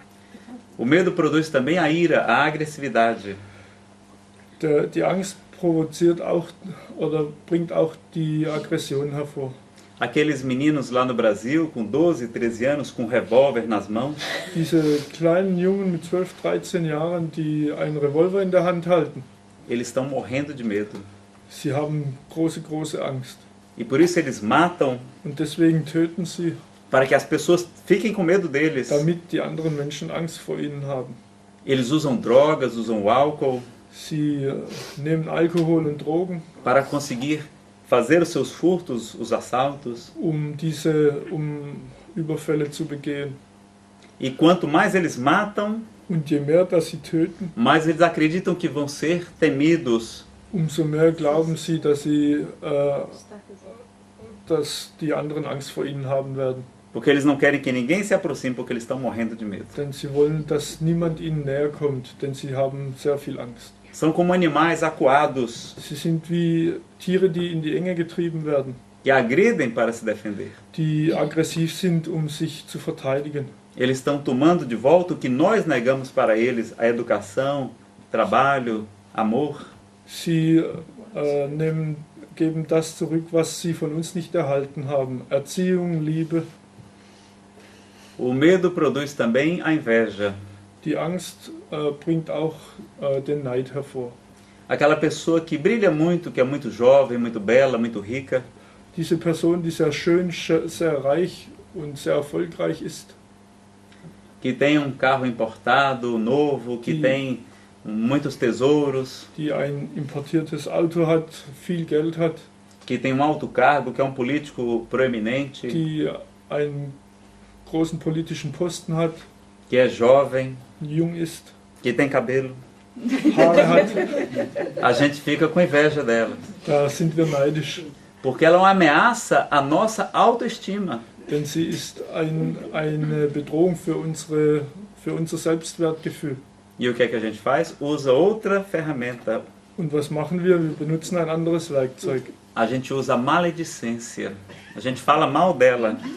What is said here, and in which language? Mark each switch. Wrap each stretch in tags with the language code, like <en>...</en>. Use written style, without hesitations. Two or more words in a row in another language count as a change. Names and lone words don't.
<pt>O medo produz também a ira, a agressividade.</pt> <de>Die Angst provoziert auch oder bringt auch die Aggression hervor.</de> <pt>Aqueles meninos lá no Brasil, com 12, 13 anos, com um revólver nas mãos.</pt> <de>Diese kleinen Jungen mit 12, 13 Jahren, die einen Revolver in der Hand halten.</de> <pt>Eles estão morrendo de medo.</pt> <de>Sie haben große Angst.</de> <pt>E por isso eles matam.</pt> <de>Und deswegen töten sie.</de> <pt>Para que as pessoas fiquem com medo deles.</pt> <de>Damit die anderen Menschen Angst vor ihnen haben.</de> <pt>Eles usam drogas, usam álcool.</pt> <de>Sie nehmen Alkohol und Drogen.</de> <pt>Para conseguir fazer os seus furtos, os assaltos.</pt> <de>Um Überfälle zu begehen.</de> <pt>E quanto mais eles matam,</pt> <de>und je mehr, dass sie töten,</de> <pt>mais eles acreditam que vão ser temidos.</pt> <de>Umso mehr glauben sie, dass dass die anderen Angst vor ihnen haben werden.</de> <pt>Porque eles não querem que ninguém se aproxime, porque eles estão morrendo de medo.</pt> <de>Denn sie wollen, dass niemand ihnen näher kommt, denn sie haben sehr viel Angst.</de> <pt>São como animais acuados</pt> <de>Sie sind wie Tiere, die in die Enge getrieben werden,</de> <pt>que agridem para se defender.</pt> <de>die aggressiv sind, sich zu verteidigen.</de> <pt>Eles estão tomando de volta o que nós negamos para eles, a educação, trabalho, amor.</pt> <de>Sie geben das zurück, was sie von uns nicht erhalten haben. Erziehung, Liebe.</de> <pt>O medo produz também a inveja.</pt> <de>Die Angst bringt auch den Neid hervor.</de> <pt>Aquela pessoa que brilha muito, que é muito jovem, muito bela, muito rica,</pt> <de>Diese Person, die sehr schön, sehr reich und sehr erfolgreich ist,</de> <pt>que tem um carro importado, novo, que tem muitos tesouros,</pt> <de>die ein importiertes Auto hat, viel Geld hat,</de> <pt>que tem um alto cargo, que é um político proeminente,</pt> <de>die einen großen politischen Posten hat,</de> <pt>que é jovem,</pt> <de>jung ist,</de> <pt>que tem cabelo.</pt> <de>Haare hat,</de> <pt>A gente fica com inveja dela,</pt> <de>da sind wir neidisch.</de> <pt>porque ela é uma ameaça à nossa autoestima.</pt> <de>Denn sie ist eine Bedrohung für unser Selbstwertgefühl.</de> <pt>E o que é que a gente faz? Usa outra ferramenta.</pt> <de>Und was machen wir? Wir benutzen ein anderes Werkzeug.</de> <pt>A gente usa a maledicência. A gente fala mal dela,</pt>